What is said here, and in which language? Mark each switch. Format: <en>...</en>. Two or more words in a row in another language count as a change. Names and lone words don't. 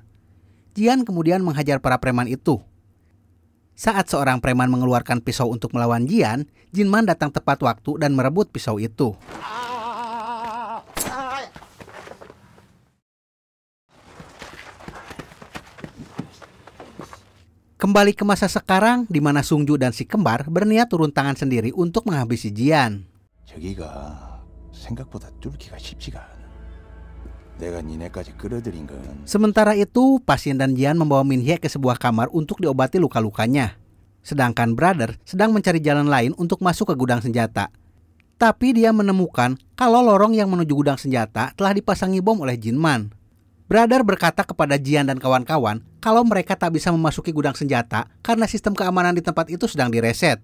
<id>Jian kemudian menghajar para preman itu. Saat seorang preman mengeluarkan pisau untuk melawan Jian, Jinman datang tepat waktu dan merebut pisau itu. Kembali ke masa sekarang, di mana Sungju dan si kembar berniat turun tangan sendiri untuk menghabisi Jian.</id> <ko>저기가 생각보다 뚫기가 쉽지가 않아. 내가 니네까지 끌어들인 건.</ko> <id>Sementara itu, Pasin dan Jian membawa Min-hye ke sebuah kamar untuk diobati luka-lukanya. Sedangkan Brother sedang mencari jalan lain untuk masuk ke gudang senjata. Tapi dia menemukan kalau lorong yang menuju gudang senjata telah dipasangi bom oleh Jinman. Brother berkata kepada Jian dan kawan-kawan kalau mereka tak bisa memasuki gudang senjata karena sistem keamanan di tempat itu sedang direset.</id>